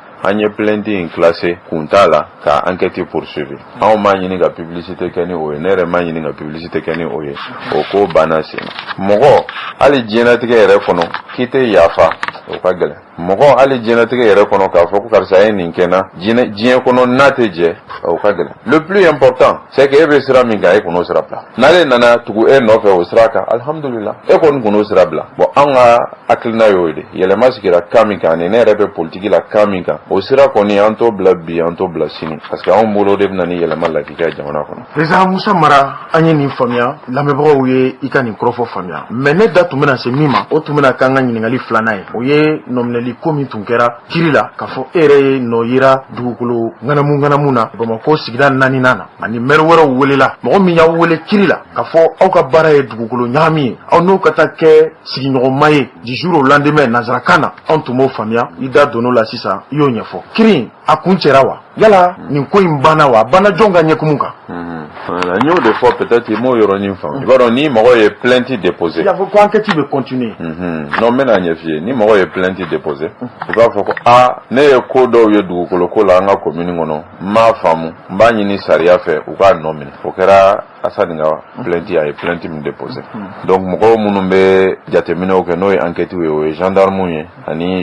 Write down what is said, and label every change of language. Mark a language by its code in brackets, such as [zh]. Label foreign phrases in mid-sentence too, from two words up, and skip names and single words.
[bm] an ye plainte in classé kun t'a la ka [fr] enquête poursuivre [bm] anw m'a ɲini ka publicité kɛ ni o ye ne yɛrɛ m'a ɲini ka publicité kɛ ni o ye o ko banna sen mɔgɔ hali diɲɛlatigɛ yɛrɛ kɔnɔ k'i tɛ yafa o ka gɛlɛn mɔgɔ hali diɲɛlatigɛ yɛrɛ kɔnɔ k'a fɔ ko karisa ye nin kɛ na diɲɛ kɔnɔ n'a tɛ jɛ o ka gɛlɛn [fr] le plus important c'est que [bm] e bɛ sira min kan e kɔnɔ sira bila n'ale nana tugu e nɔfɛ o sira kan alhamdulillah e kɔni kɔnɔ sira bila bon an ka hakilina y'o ye de yɛlɛma sigira kan min kan ani ne yɛrɛ bɛ politique la kan min kan o sira kɔni an t'o bila bi an t'o bila sini parce que anw bolo de bɛna ni yɛlɛma lafiya jamana kɔnɔ. Président Musa Mara an ye nin faamuya lamɛnbagaw ye i ka nin kɔrɔfɔ faamuya mais ne da tun bɛna se min ma o tun bɛna k'an ka ɲininkali filanan ye o ye nɔminɛli ko min tun kɛra kiri la k'a fɔ e yɛrɛ ye nɔ yira dugukolo ŋanamu na Bamakɔ sigida 4nan na ani maire wɛrɛw welela mɔgɔ min y'aw wele kiri la k'a fɔ aw ka baara ye dugukolo ɲagami ye aw n'o ka taa kɛ sigiɲɔgɔnma ye [fr] du jour au lendemain [bm] nanzarakan na anw tun b'o faamuya i da donn'o la sisan i y'o ɲɛfɔ kiri a kun cɛra wa yala nin ko in banna wa banna jɔn ka ɲɛkumu kan voilà n y'o de fɔ peut-être i m'o yɔrɔnin faamu i b'a dɔn ni mɔgɔ ye [fr] plainte déposé il y a [bm] fɔ ko enquête bɛ continuer non n bɛna ɲɛf'i ye ni mɔgɔ ye [fr] plainte déposé [bm] i b'a fɔ ko ne ye ko dɔw ye dugukolo ko la an ka commune kɔnɔ n m'a faamu n b'a ɲini sariya fɛ u k'a nɔ minɛ o kɛra Asani ka plainte a ye plainte min déposé donc mɔgɔw minnu bɛ jateminɛw kɛ n'o ye enquête ye o ye gendarme ye ani